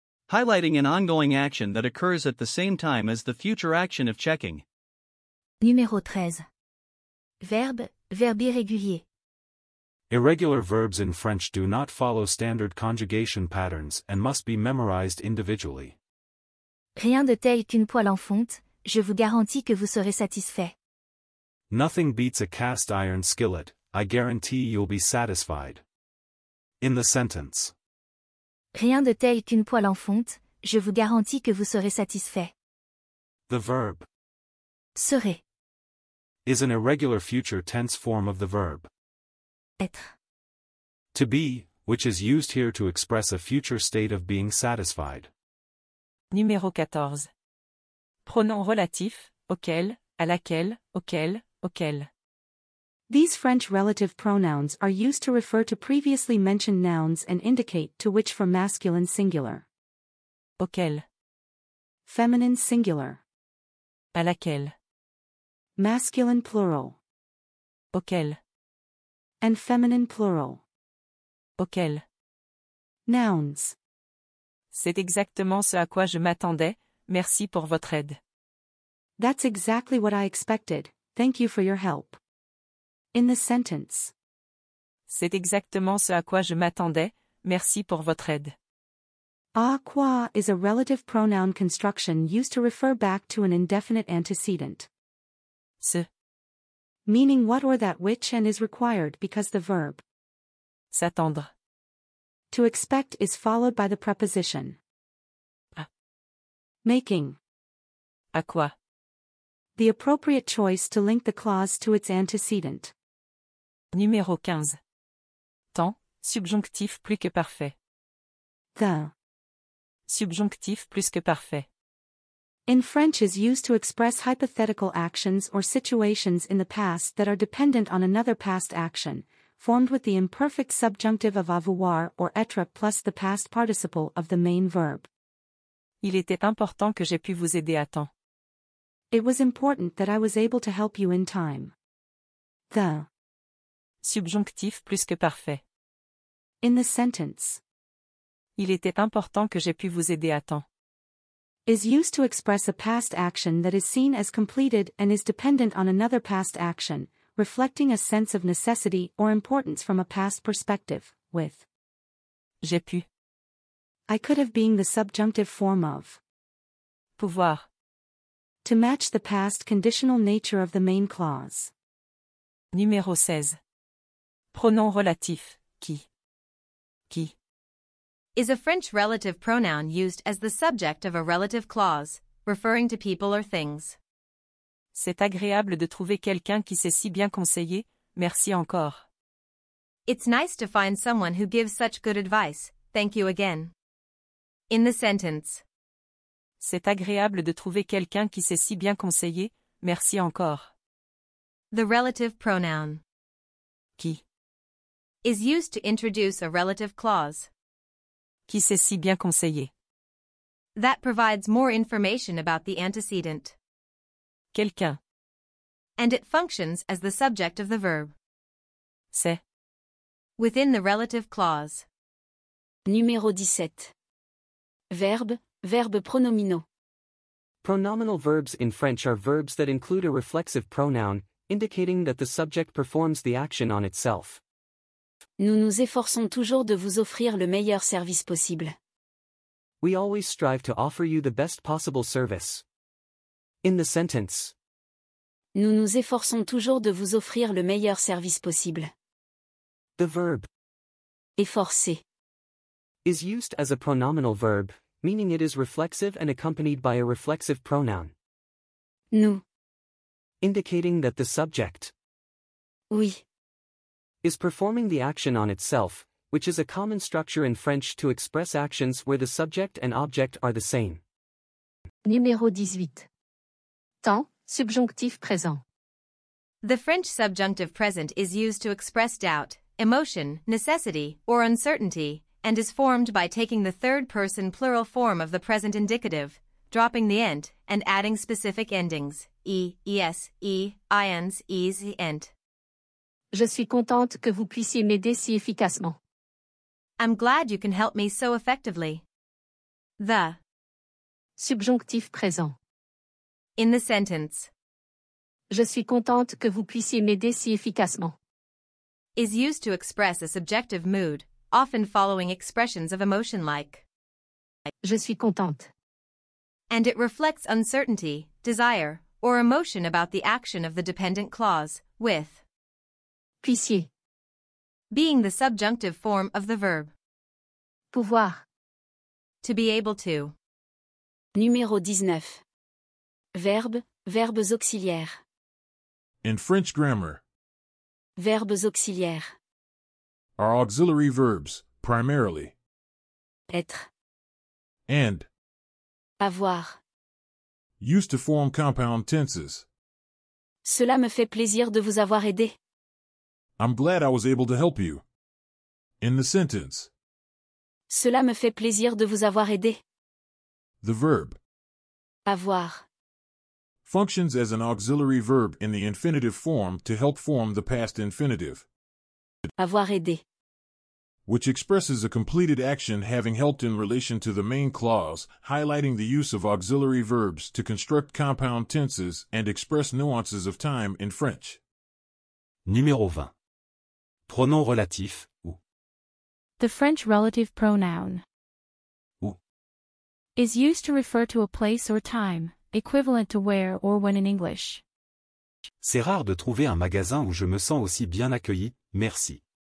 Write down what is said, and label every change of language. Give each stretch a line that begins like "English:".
English: Highlighting an ongoing action that occurs at the same time as the future action of checking.
French: Numéro 13. Verbe irrégulier.
English: Irregular verbs in French do not follow standard conjugation patterns and must be memorized individually.
French: Rien de tel qu'une poêle en fonte, je vous garantis que vous serez satisfait.
English: Nothing beats a cast iron skillet, I guarantee you'll be satisfied. In the sentence,
French: Rien de tel qu'une poêle en fonte, je vous garantis que vous serez satisfait.
English: the verb
French: Serez.
English: is an irregular future tense form of the verb
French: Être.
English: to be, which is used here to express a future state of being satisfied.
French: Numéro 14. Pronom relatif, auquel, à laquelle, auquel, auquel.
English: These French relative pronouns are used to refer to previously mentioned nouns and indicate to which for masculine singular,
French: Auquel.
English: feminine singular,
French: À laquelle.
English: masculine plural,
French: Auquel.
English: and feminine plural.
French: Auquel.
English: Nouns.
French: C'est exactement ce à quoi je m'attendais, merci pour votre aide.
English: That's exactly what I expected, thank you for your help. In the sentence,
French: C'est exactement ce à quoi je m'attendais, merci pour votre aide. à quoi
English: is a relative pronoun construction used to refer back to an indefinite antecedent,
French: Ce.
English: meaning what or that which and is required because the verb
French: S'attendre.
English: to expect is followed by the preposition
French: À.
English: making
French: À quoi.
English: the appropriate choice to link the clause to its antecedent.
French: Numéro 15. Temps, subjonctif plus que parfait.
English: The
French: Subjonctif plus que parfait.
English: in French is used to express hypothetical actions or situations in the past that are dependent on another past action, formed with the imperfect subjunctive of avoir or être plus the past participle of the main verb.
French: Il était important que j'aie pu vous aider à temps.
English: It was important that I was able to help you in time. The
French: Subjonctif plus que parfait.
English: in the sentence,
French: Il était important que j'aie pu vous aider à temps.
English: is used to express a past action that is seen as completed and is dependent on another past action, reflecting a sense of necessity or importance from a past perspective, with
French: J'ai pu.
English: I could have being the subjunctive form of
French: Pouvoir.
English: to match the past conditional nature of the main clause.
French: Numéro 16. Pronom relatif, qui. Qui.
English: Is a French relative pronoun used as the subject of a relative clause, referring to people or things.
French: C'est agréable de trouver quelqu'un qui sait si bien conseiller, merci encore.
English: It's nice to find someone who gives such good advice, thank you again. In the sentence.
French: C'est agréable de trouver quelqu'un qui sait si bien conseiller, merci encore.
English: The relative pronoun.
French: Qui.
English: Is used to introduce a relative clause.
French: Qui sait si bien conseiller.
English: That provides more information about the antecedent.
French: Quelqu'un.
English: And it functions as the subject of the verb.
French: C'est.
English: Within the relative clause.
French: Numéro 17. Verbe, verbe pronominaux.
English: Pronominal verbs in French are verbs that include a reflexive pronoun, indicating that the subject performs the action on itself.
French: Nous nous efforçons toujours de vous offrir le meilleur service possible.
English: We always strive to offer you the best possible service. In the sentence.
French: Nous nous efforçons toujours de vous offrir le meilleur service possible.
English: The verb
French: Efforcer
English: is used as a pronominal verb, meaning it is reflexive and accompanied by a reflexive pronoun,
French: nous,
English: indicating that the subject
French: oui,
English: is performing the action on itself, which is a common structure in French to express actions where the subject and object are the same.
French: Numéro 18. Temps, subjonctif présent.
English: The French subjunctive present is used to express doubt, emotion, necessity, or uncertainty, and is formed by taking the third-person plural form of the present indicative, dropping the ent, and adding specific endings, es, ins, es, ent.
French: Je suis contente que vous puissiez m'aider si efficacement.
English: I'm glad you can help me so effectively. The
French: Subjonctif présent.
English: in the sentence
French: Je suis contente que vous puissiez m'aider si efficacement.
English: is used to express a subjective mood, often following expressions of emotion like
French: Je suis contente.
English: and it reflects uncertainty, desire, or emotion about the action of the dependent clause, with
French: Puissiez.
English: being the subjunctive form of the verb.
French: Pouvoir.
English: To be able to.
French: Numéro 19. Verbe, verbes auxiliaires.
English: In French grammar,
French: Verbes auxiliaires.
English: are auxiliary verbs, primarily,
French: Être,
English: and
French: avoir.
English: used to form compound tenses.
French: Cela me fait plaisir de vous avoir aidé.
English: I'm glad I was able to help you. In the sentence,
French: Cela me fait plaisir de vous avoir aidé.
English: the verb
French: Avoir.
English: functions as an auxiliary verb in the infinitive form to help form the past infinitive,
French: Avoir aidé.
English: which expresses a completed action having helped in relation to the main clause, highlighting the use of auxiliary verbs to construct compound tenses and express nuances of time in French.
French: Numéro 20. Pronom relatif, ou.
English: The French relative pronoun
French: Ou.
English: is used to refer to a place or time, equivalent to where or when in English.
French: C'est rare de trouver un magasin où je me sens aussi bien accueilli, merci.